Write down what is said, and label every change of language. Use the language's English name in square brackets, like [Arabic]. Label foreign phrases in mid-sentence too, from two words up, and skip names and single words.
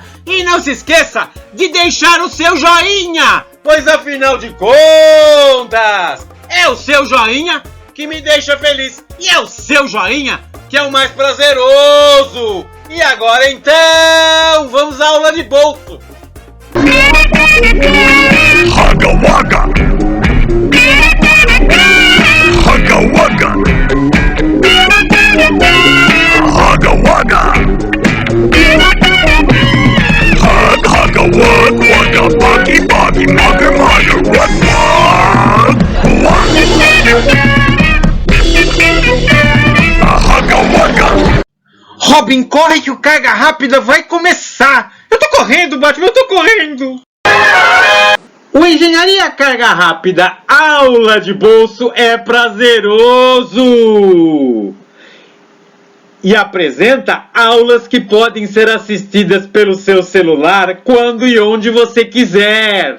[Portuguese] E não se esqueça de deixar o seu joinha, pois afinal de contas, é o seu joinha que me deixa feliz e é o seu joinha que é o mais prazeroso. E agora então, vamos à aula de bolso. Hugga Wugga! Hugga Wugga! Hugga Wugga! Hug Hugga Wug Wugga Buggy Buggy Mugger Mugger Wug Wug Hugga Wugga! Robin, corre que o Carga Rápida vai começar! Eu tô correndo, Batman, eu tô correndo! O Engenharia Carga Rápida Aula de Bolso é prazeroso! E apresenta aulas que podem ser assistidas pelo seu celular quando e onde você quiser.